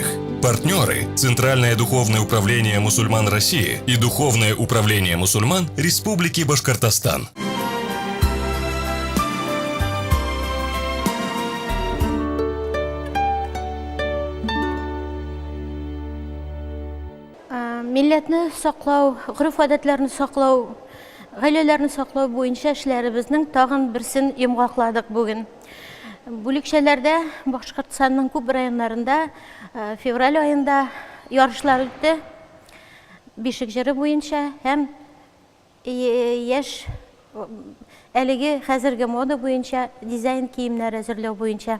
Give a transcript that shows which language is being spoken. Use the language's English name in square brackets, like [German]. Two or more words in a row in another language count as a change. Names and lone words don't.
[Russian] Партнеры – Центральное духовное управление мусульман России и Духовное управление мусульман Республики Башкортостан. [Tatar] Milletni saqlау, ғұрф-әдәтләрне саклау, гаиләләрне саклау буенча эшләребезнең тагын берсен йомгакладык бүген. Бүлекчәләрдә Башкортстанның күп районнарында февраль айында ярышлар үтте. Бишек җыры буенча һәм яшь әлеге хәзерге мода буенча дизайн киемнәр әзерләү буенча.